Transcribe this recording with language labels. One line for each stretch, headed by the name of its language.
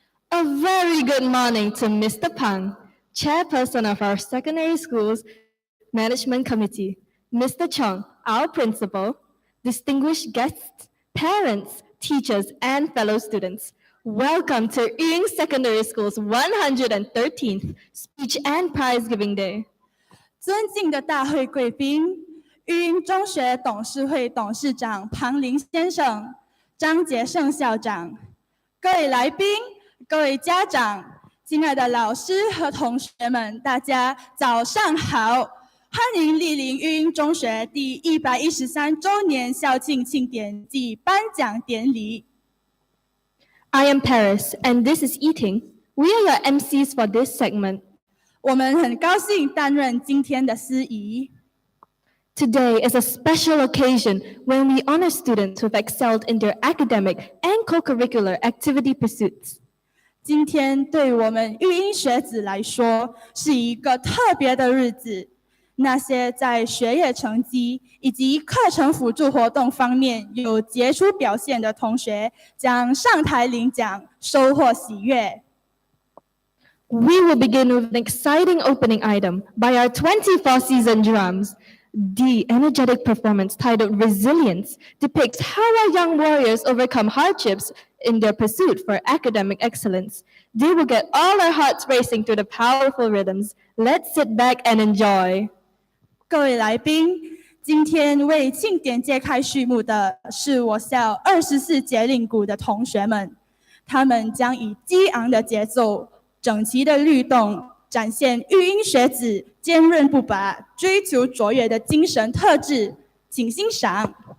English: A very good morning to Mr. Pang, chairperson of our secondary school's management committee, Mr. Chong, our principal, distinguished guests, parents, teachers, and fellow students. Welcome to Ying Secondary School's 113th Speech and Prize Giving Day.
Chinese: 尊敬的大会贵宾，育英中学董事会董事长庞林先生、张杰胜校长，各位来宾、各位家长，亲爱的老师和同学们，大家早上好！欢迎莅临育英中学第113周年校庆庆典暨颁奖典礼。
English: I am Paris, and this is Eating. We are your MCs for this segment.
Chinese: 我们很高兴担任今天的司仪。
English: Today is a special occasion when we honor students who have excelled in their academic and co-curricular activity pursuits.
Chinese: 今天对我们育英学子来说是一个特别的日子。那些在学业成绩以及课程辅助活动方面有杰出表现的同学将上台领奖，收获喜悦。
English: We will begin with an exciting opening item by our 24 season drums. The energetic performance titled Resilience depicts how our young warriors overcome hardships in their pursuit for academic excellence. They will get all our hearts racing through the powerful rhythms. Let's sit back and enjoy.
Chinese: 各位来宾，今天为庆典揭开序幕的是我校24节令鼓的同学们，他们将以激昂的节奏、整齐的律动，展现育英学子坚韧不拔、追求卓越的精神特质，请欣赏。